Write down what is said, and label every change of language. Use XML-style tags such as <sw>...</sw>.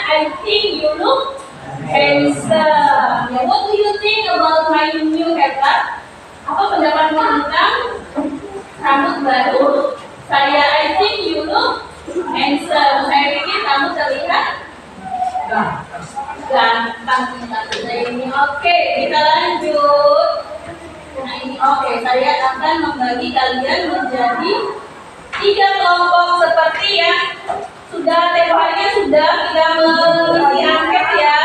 <en>I think you look handsome. What do you think about my new haircut?</en> <id>Apa pendapatmu tentang rambut baru saya?</id> <en>I think you look handsome.</en> <id>Saya pikir kamu terlihat ganteng ini. Oke, kita lanjut. Nah ini oke, saya akan membagi kalian menjadi 3 kelompok seperti yang sudah tempo harinya sudah kita mengisi angket ya.</id>